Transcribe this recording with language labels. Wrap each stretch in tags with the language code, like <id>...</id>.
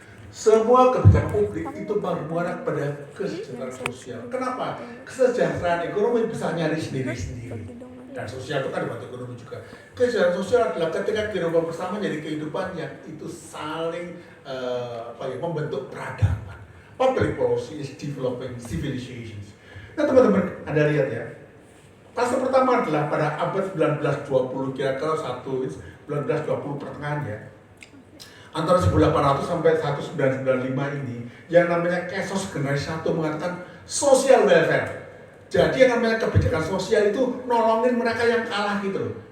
<id>Semua kebijakan publik itu bermuara pada kesejahteraan sosial. Kenapa? Kesejahteraan ekonomi bisa nyari sendiri-sendiri. Dan sosial itu kan dibantu ekonomi juga. Kesejahteraan sosial adalah ketika kehidupan bersama jadi kehidupan yang itu saling membentuk peradaban.</id> <en>Public policy is developing civilizations.</en> <id>Nah teman-teman, Anda lihat ya. Fase pertama adalah pada abad 1920, kira-kira 1920 pertengahan ya. Antara 1800 sampai 1995 ini, yang namanya KESOS generasi 1 mengatakan social welfare. Jadi yang namanya kebijakan sosial itu nolongin mereka yang kalah gitu loh.</id>